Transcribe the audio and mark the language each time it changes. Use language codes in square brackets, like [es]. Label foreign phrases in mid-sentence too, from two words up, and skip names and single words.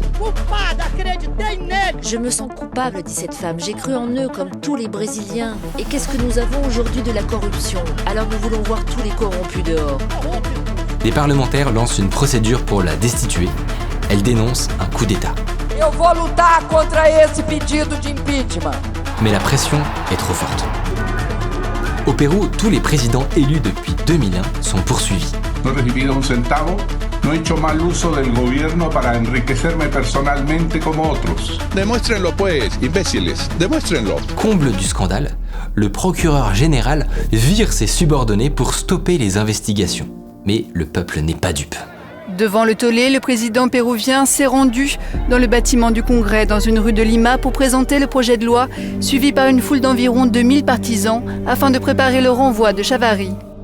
[fr] Je me sens coupable, dit cette femme. J'ai cru en eux comme tous les Brésiliens. Et qu'est-ce que nous avons aujourd'hui de la corruption? Alors nous voulons voir tous les corrompus dehors. Les parlementaires lancent une procédure pour la destituer. Elle dénonce un coup d'État. [pt] Eu vou lutar contra esse pedido de impeachment. [fr] Mais la pression est trop forte. Au Pérou, tous les présidents élus depuis 2001 sont poursuivis. [es] No he recibido un centavo, no he hecho mal uso del gobierno para enriquecerme personalmente como otros. Demuéstrenlo pues, imbéciles, demuéstrenlo. [fr] Comble du scandale, le procureur général vire ses subordonnés pour stopper les investigations. Mais le peuple n'est pas dupe. Devant le tollé, le président péruvien s'est rendu dans le bâtiment du Congrès, dans une rue de Lima, pour présenter le projet de loi, suivi par une foule d'environ 2000 partisans, afin de préparer le renvoi de Chavarri.